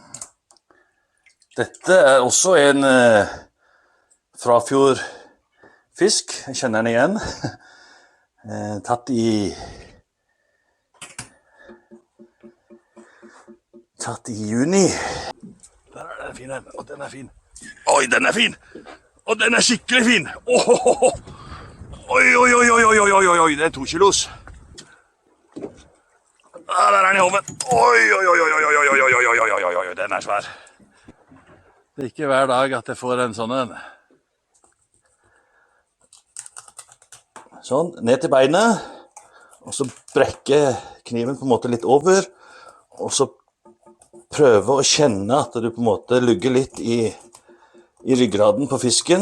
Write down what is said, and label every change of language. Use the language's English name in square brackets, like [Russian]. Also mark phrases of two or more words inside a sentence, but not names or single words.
[Norwegian] Dette er også en Frafjord fisk, jeg kjenner den igjen. Tatt i juni. Der er den fin, og den er fin. Oi, den er fin! Og den er skikkelig fin! Oi, oi, oi, oi, oi, oi, oi, oi, det er 2 kilos. Der er den i hånden. Oi, oi, oi, oi, oi, oi, oi, oi, oi, oi, oi, den er svær. Det er ikke hver dag at jeg får en sånn en. Sånn, ned til beinet. Og så brekke kniven på en måte litt over, og så prøve å kjenne at du på en måte lugger litt i ryggraden på fisken.